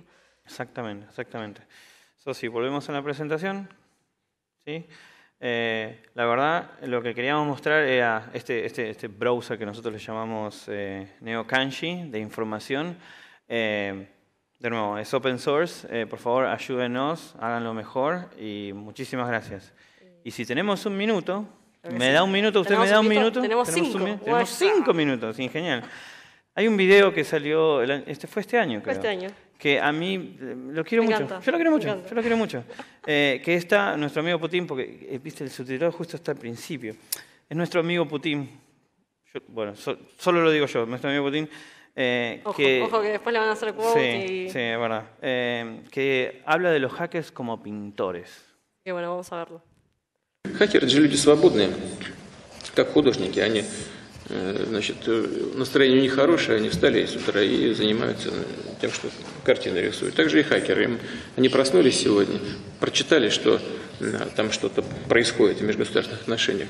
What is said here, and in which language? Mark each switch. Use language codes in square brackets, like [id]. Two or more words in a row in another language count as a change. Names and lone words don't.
[es] Exactamente, exactamente. Si volvemos a la presentación, ¿sí? La verdad, lo que queríamos mostrar era este browser que nosotros le llamamos NeoKanji, de información. De nuevo, es [en] open source. [es] Por favor, ayúdenos, háganlo mejor y muchísimas gracias. Y si tenemos un minuto, ¿me da un minuto? ¿Usted me da un minuto? Tenemos 5. Tenemos 5 minutos, sí, genial. Hay un video que salió, fue este año, creo. Fue este año. Que a mí lo quiero mucho. Encanta. Yo lo quiero mucho. Que está nuestro amigo Putin, porque viste el subtitulado justo hasta el principio. Es nuestro amigo Putin. Solo lo digo yo, nuestro amigo Putin. Ojo que después le van a hacer quote y... Sí, es verdad. Que habla de los hackers como pintores. Y bueno, vamos a verlo. [ru] Хакеры – это же люди свободные, как художники. Они, значит, настроение у них хорошее, они встали с утра и занимаются тем, что картины рисуют. Также и хакеры. Они проснулись сегодня, прочитали, что там что-то происходит в межгосударственных отношениях.